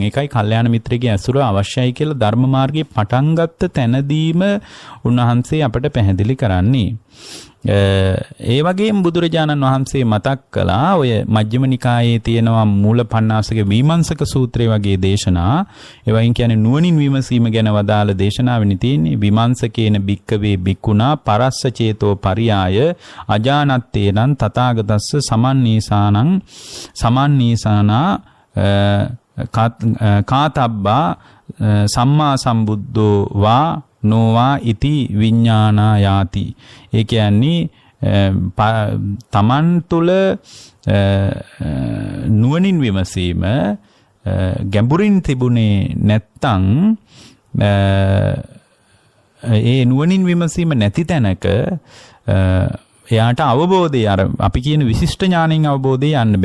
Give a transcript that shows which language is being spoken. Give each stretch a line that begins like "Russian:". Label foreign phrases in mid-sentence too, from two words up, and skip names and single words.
Sinhala: ඒකයි කල්යාණ මිත්‍රගේ ඇසුර අවශ්‍යයි කියලා ධර්ම මාර්ගයේ පටන් ගත්ත තැනදීම උන්වහන්සේ අපට පැහැදිලි කරන්නේ. ඒ වගේම බුදුරජාණන් වහන්සේ මතක් කළා ඔය මජ්ක්‍ධිම නිකායේ තියෙනවා මූලපණ්ණාසක විමර්ශක සූත්‍රය වගේ දේශනා. ඒ වයින් කියන්නේ නුවණින් විමසීම ගැන වදාළ දේශනාවෙනි තියෙන්නේ.
Pali: විමර්ශකේන භික්කවේ භික්ඛුනා පරස්ස චේතෝ පරියාය අජානත්තේනං තථාගතස්ස සමන්නීසානා කාතබ්බා සම්මා සම්බුද්ධෝ වා නොවා ඉති විඥානා යාති.
Sinhala: ඒ කියන්නේ තමන් තුළ නුවණින් විමසීම ගැඹුරින් තිබුණේ නැත්තම් ඒ නුවණින් විමසීම නැති තැනක එයාට අවබෝධය අර අපි කියන විශිෂ්ට ඥාණයෙන් අවබෝධය යන්න බෑ.